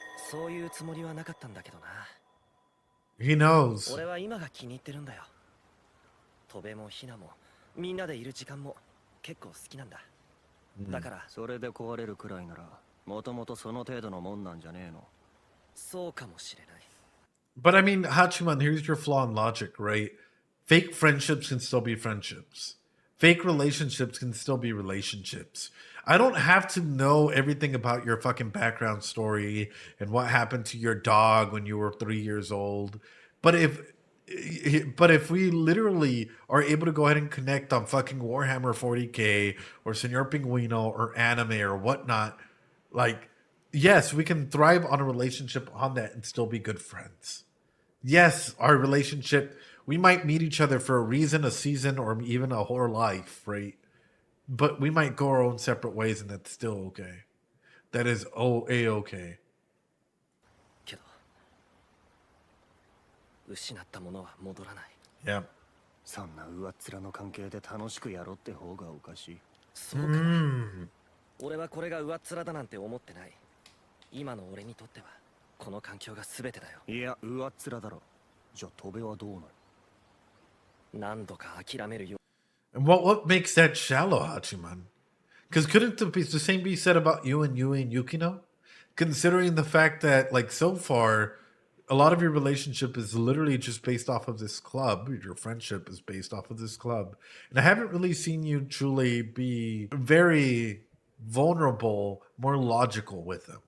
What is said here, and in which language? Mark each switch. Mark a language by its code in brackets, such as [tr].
[ja] そういうつもりはなかったんだけどな。 [en] He knows. [ja] 俺は今が気に入ってるんだよ。戸辺もひなもみんなでいる時間も結構好きなんだ。だからそれで壊れるくらいなら、もともとその程度のもんなんじゃねえの。そうかもしれない。 [en] But I mean, Hachiman, here's your flaw in logic, right? Fake friendships can still be friendships. Fake relationships can still be relationships. I don't have to know everything about your fucking background story and what happened to your dog when you were 3 years old. But if we literally are able to go ahead and connect on fucking Warhammer 40k or Señor Pingüino or anime or whatnot, like, yes, we can thrive on a relationship on that and still be good friends. Yes, our relationship, we might meet each other for a reason, a season, or even a whole life, right? But we might go our own separate ways, and that's still okay. That is A-okay. [ja] けど失ったものは戻らない。 [en] Yeah. [ja] そんな上っ面の関係で楽しくやろうって方がおかしい。そうかな。俺はこれが上っ面だなんて思ってない。今の俺にとってはこの環境が全てだよ。いや、上っ面だろ。じゃあ戸辺はどうなる？何度か諦めるよ。 [en] And what makes that shallow, Hachiman? Because couldn't the same be said about you and Yui and Yukino? Considering the fact that, like, so far, a lot of your relationship is literally just based off of this club. Your friendship is based off of this club. And I haven't really seen you truly be very vulnerable, more logical with them.